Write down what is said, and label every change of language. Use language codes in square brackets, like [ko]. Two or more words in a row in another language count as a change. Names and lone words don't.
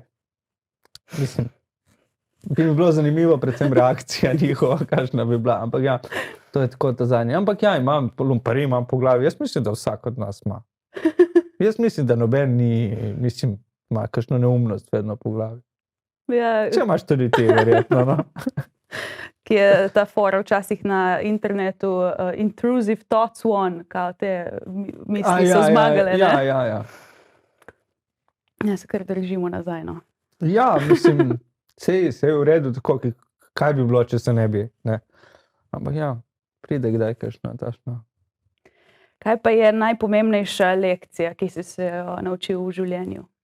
[sl] Mislim, bi mi bilo zanimivo, predvsem reakcija njihova, kakšna bi bila, ampak ja, to je tako ta zadnje. Ampak ja, imam lumpari, imam po glavi, jaz mislim, da vsak od nas ima. Jaz mislim, da noben mislim, ima kakšno neumnost vedno po glavi. Ja. Če imaš tudi ti, verjetno, no. Ki je ta fora včasih na internetu, [en] intrusive thoughts won, [sl] kao te misli so zmagale, ne? Ja. Ja, se kar držimo nazaj, no. Ja, mislim, sej je v redu tako, kaj bi bilo, če se ne bi, ne. Ampak ja, pride kdaj kakšno tašno. Kaj pa je najpomembnejša lekcija, ki si se jo naučil v življenju?